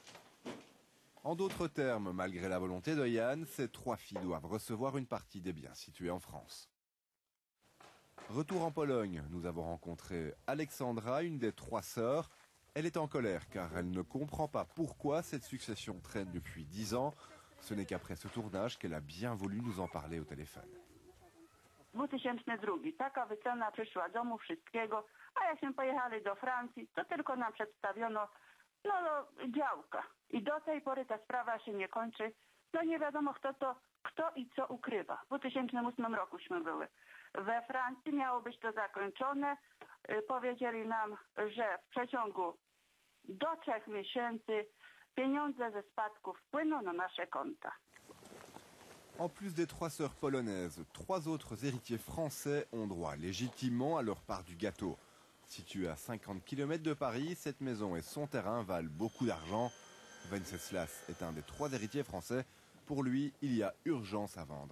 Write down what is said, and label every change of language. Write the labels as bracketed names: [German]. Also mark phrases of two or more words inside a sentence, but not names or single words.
[French] En d'autres termes, malgré la volonté de Jan, ces 3 filles doivent recevoir une partie des biens situés en France. Retour en Pologne, nous avons rencontré Alexandra, une des 3 sœurs. Elle est en colère car elle ne comprend pas pourquoi cette succession traîne depuis 10 ans. Ce n'est qu'après ce tournage qu'elle a bien voulu nous en parler au téléphone. 2002. [Polish] Taka wycena przyszła domu, wszystkiego, a jakśmy pojechali do Francji, to tylko nam przedstawiono działka. I do tej pory ta sprawa się nie kończy. No nie wiadomo kto i co ukrywa. W 2008 rokuśmy były. We Francji miało być to zakończone. Powiedzieli nam, że w przeciągu do 3 miesięcy pieniądze ze spadków wpłyną na nasze konta. [French] En plus des 3 sœurs polonaises, 3 autres héritiers français ont droit légitimement à leur part du gâteau. Située à 50 km de Paris, cette maison et son terrain valent beaucoup d'argent. Wenceslas est un des 3 héritiers français. Pour lui, il y a urgence à vendre.